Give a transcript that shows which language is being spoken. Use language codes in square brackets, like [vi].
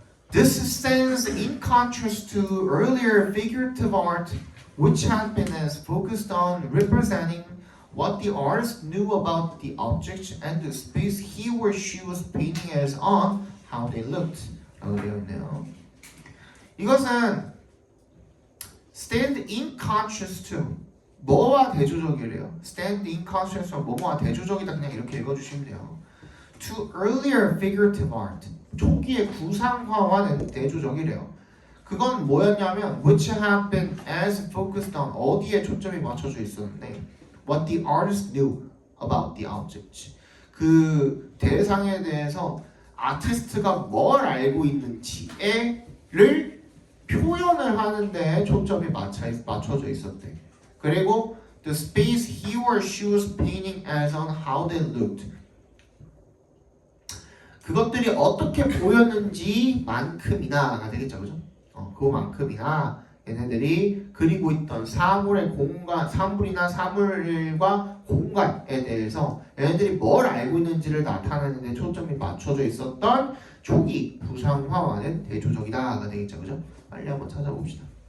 [en] This stands in contrast to earlier figurative art, which had been as focused on representing what the artist knew about the object and the space he or she was painting as on how they looked. [ko] 라고 되어 있네요. 이것은 [en] stand in contrast to [ko] 뭐와 대조적이래요. [en] stand in contrast to [ko] 뭐뭐와 대조적이다, 그냥 이렇게 읽어주시면 돼요. [en] To earlier figurative art, [ko] 초기의 구상화와는 대조적이래요. 그건 뭐였냐면 [en] which have been as focused on, [ko] 어디에 초점이 맞춰져 있었는데 [en] what the artist knew about the object, [ko] 그 대상에 대해서 아티스트가 뭘 알고 있는지를 표현을 하는데 초점이 맞춰져 있었대. 그리고 [en] the space he or she was painting as on how they looked, [ko] 그것들이 어떻게 보였는지만큼이나가 되겠죠, 그죠? 그만큼이나 얘네들이 그리고 있던 사물이나 사물과 공간에 대해서 얘네들이 뭘 알고 있는지를 나타내는 데 초점이 맞춰져 있었던 초기 구상화와는 대조적이다가 되겠죠, 그죠? 빨리 한번 찾아봅시다.